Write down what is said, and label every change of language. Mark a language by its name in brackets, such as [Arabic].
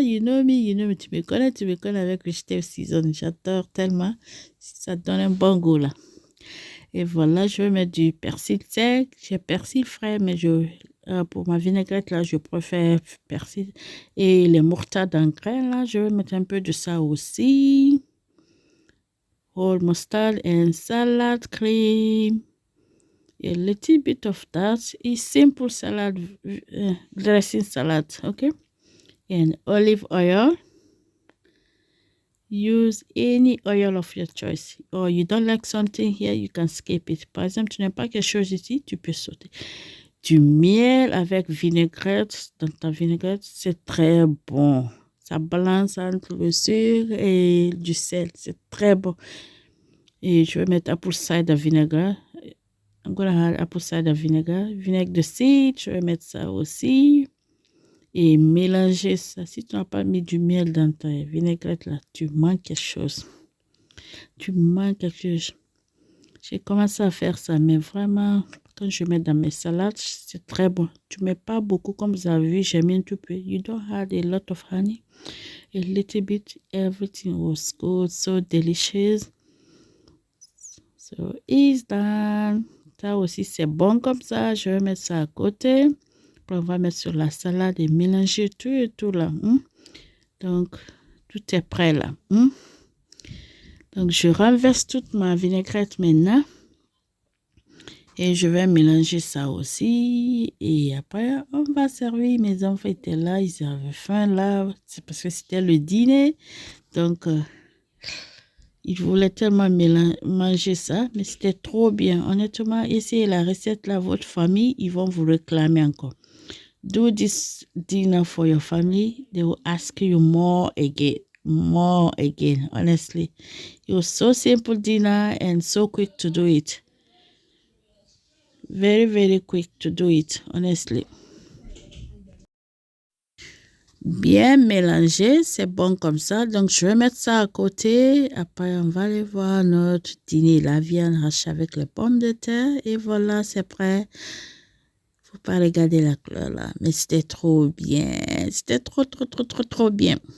[English] You know me, [French] tu me connais avec vegetable seasoning. J'adore tellement. Ça donne un bon goût là. Et voilà, je vais mettre du persil sec. J'ai persil frais, mais pour ma vinaigrette, là, je préfère persil. Et les moutardes en graines, là, je vais mettre un peu de ça aussi. [English] Whole mustard and salad cream. A little bit of that is simple salad, dressing salad, okay? And olive oil. Use any oil of your choice. Or you don't like something here, you can skip it. [French] Par exemple, tu n'aimes pas quelque chose ici, tu peux sauter. Du miel avec vinaigrette. Dans ta vinaigrette, c'est très bon. Ça balance entre le sucre et du sel. C'est très bon. Et je vais mettre [English] apple cider vinegar. I'm going to add apple cider vinegar. [French] Vinaigre de cidre, je vais mettre ça aussi. Et mélanger ça. Si tu n'as pas mis du miel dans ta vinaigrette, là, tu manques quelque chose. Tu manques quelque chose. J'ai commencé à faire ça, mais vraiment, quand je mets dans mes salades, c'est très bon. Tu mets pas beaucoup, comme vous avez vu, j'ai mis un tout peu. [English] You don't add a lot of honey. A little bit, everything was good, so delicious. So, it's done. [French] Ça aussi, c'est bon comme ça. Je vais mettre ça à côté. Puis on va mettre sur la salade et mélanger tout et tout là. Donc, tout est prêt là. Donc, je renverse toute ma vinaigrette maintenant. Et je vais mélanger ça aussi. Et après, on va servir. Mes enfants étaient là. Ils avaient faim là. C'est parce que c'était le dîner. Donc, ils voulaient tellement manger ça. Mais c'était trop bien. Honnêtement, essayez la recette là. Votre famille, ils vont vous réclamer encore. [English] Do this dinner for your family. They will ask you more again. More again, honestly. It was so simple dinner and so quick to do it. Very, very quick to do it, honestly. [French] Bien mélangé, c'est bon comme ça. Donc, je vais mettre ça à côté. Après, on va aller voir notre dîner. La viande hachée avec les pommes de terre. Et voilà, c'est prêt. Faut pas regarder la couleur là. Mais c'était trop bien. C'était trop bien.